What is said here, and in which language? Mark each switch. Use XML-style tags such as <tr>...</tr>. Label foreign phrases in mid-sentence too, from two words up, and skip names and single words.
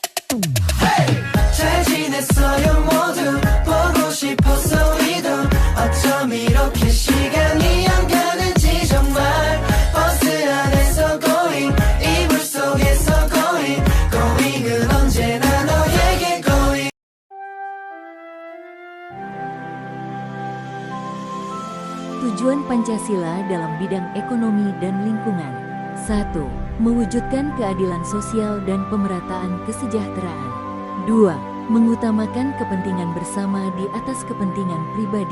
<ko>잘 지냈어요 모두 보고 싶었어 우리도 어쩜 이렇게 시간이 안 가는지 정말 버스 안에서 going 이불 속에서 going은 언제나 너에게 going.</ko> <id>Tujuan Pancasila dalam bidang ekonomi dan lingkungan. 1. Mewujudkan keadilan sosial dan pemerataan kesejahteraan. 2. Mengutamakan kepentingan bersama di atas kepentingan pribadi.</id>